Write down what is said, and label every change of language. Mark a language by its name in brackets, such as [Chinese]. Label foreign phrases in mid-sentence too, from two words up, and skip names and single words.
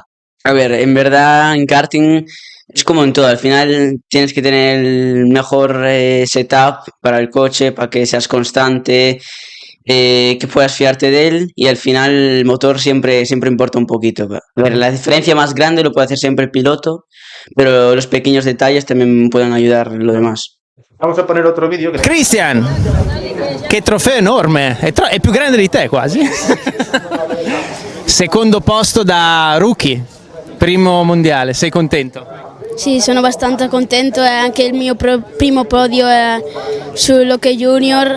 [Spanish] A ver, en verdad en karting es como en todo, al final tienes que tener el mejor setup para el coche, para que seas constante, que puedas fiarte de él, y al final el motor siempre importa un poquito. A ver, la diferencia más grande lo puede hacer siempre el piloto, pero los pequeños detalles también pueden ayudar lo demás. Vamos a poner otro vídeo. [Italian] Christian, che trofeo enorme, è più grande di te quasi. Secondo posto da rookie, primo mondiale, sei contento? Sì, sono abbastanza contento, è anche il mio primo podio sull'Hockey Junior.